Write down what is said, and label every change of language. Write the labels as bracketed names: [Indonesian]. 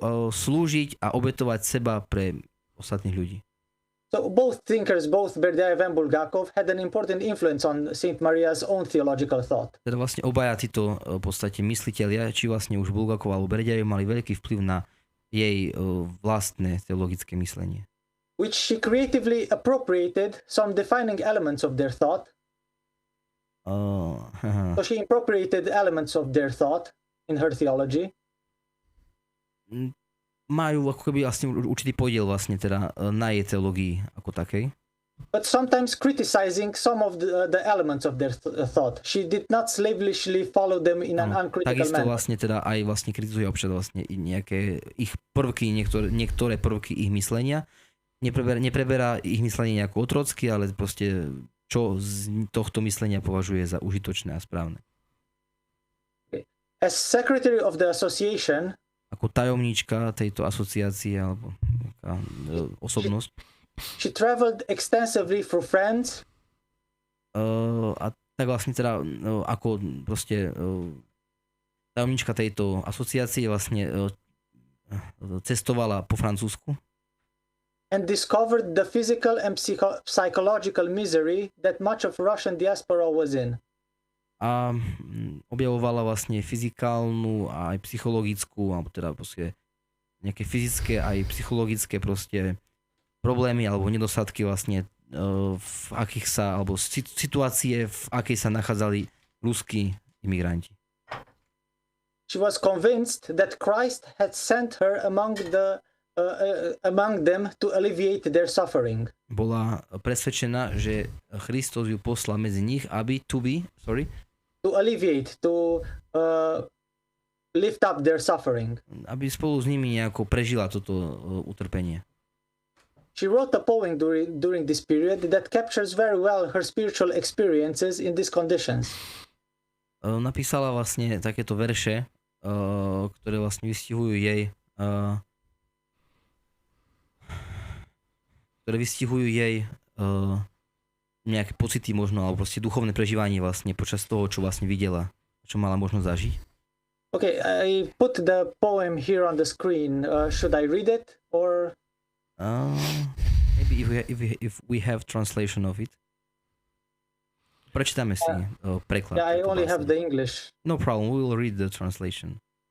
[Slovak] Slúžiť a obetovať seba pre ostatných ľudí. [English] So both thinkers, both Berdyaev and Bulgakov, had an important influence on Saint Maria's own theological thought. [Slovak] Teda vlastne obaja títo v podstate myslitelia, či vlastne už Bulgakov alebo Berdyaev, mali veľký vplyv na jej vlastné teologické myslenie. [English] Which she creatively appropriated some defining elements of their thought. So she appropriated elements of their thought in her theology. [Slovak] Majú ako keby vlastne určitý podiel vlastne teda na jej teológii ako takej. [English] But sometimes criticizing some of the elements of their thought. She did not slavishly follow them in an uncritical [Slovak] takisto [English] manner. [Slovak] vlastne teda aj vlastne kritizuje občas vlastne nejaké ich prvky, niektoré prvky ich myslenia. Nepreberá ich myslenie nejako otrocky, ale proste čo z tohto myslenia považuje za užitočné a správne. [English] As secretary of the association, [Slovak] ako tajomníčka tejto asociácie alebo osobnosť. [English] She traveled extensively for friends. [Slovak] A tak vlastne teda ako proste tajomníčka tejto asociácie vlastne cestovala po Francúzsku. [English] And discovered the physical and psychological misery that much of Russian diaspora was in. [Slovak] A objavovala vlastne fyzikálnu a aj psychologickú, alebo teda proste nejaké fyzické aj psychologické proste problémy alebo nedostatky vlastne v akých sa, alebo situácie, v akej sa nachádzali ruskí imigranti. [English] She was convinced that Christ had sent her among them to alleviate their suffering. [Slovak] Bola presvedčená, že Kristus ju poslal medzi nich, aby [English] to alleviate, to lift up their suffering. [Slovak] Aby spolu s nimi nejako prežila toto utrpenie. [English] She wrote a poem during this period that captures very well her spiritual experiences in these conditions. [Slovak] Napísala vlastne takéto verše, ktoré vlastne vystihujú jej nejaké pocity možno, alebo proste duchovné prežívanie vlastne počas toho, čo vlastne videla, čo mala možnosť zažiť. [English] Okay, I put the poem here on the screen. Should I read it or? Maybe if we have translation of it. [Slovak] Prečítame si preklad. [English] Yeah, I only [Slovak] básne. [English] have the English. No problem, we will read the translation.